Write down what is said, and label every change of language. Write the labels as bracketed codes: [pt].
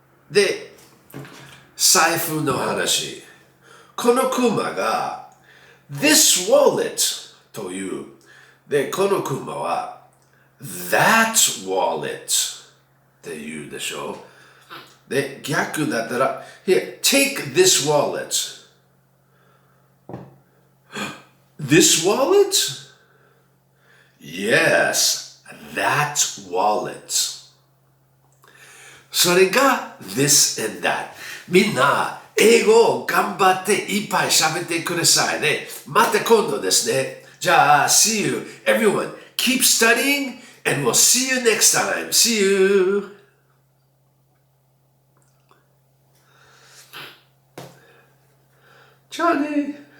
[ja] で、財布の話。このクマが this wallet という。で、このクマは that wallet って言うでしょ。 [en] で、逆だったら here, take this wallet. This wallet? Yes, that wallet. それが this and that。 [ja] みんな、英語を頑張っていっぱい喋ってくださいね。また今度ですね。じゃあ、 see you. [en] Everyone, keep studying and we'll see you next time. See you. Johnny.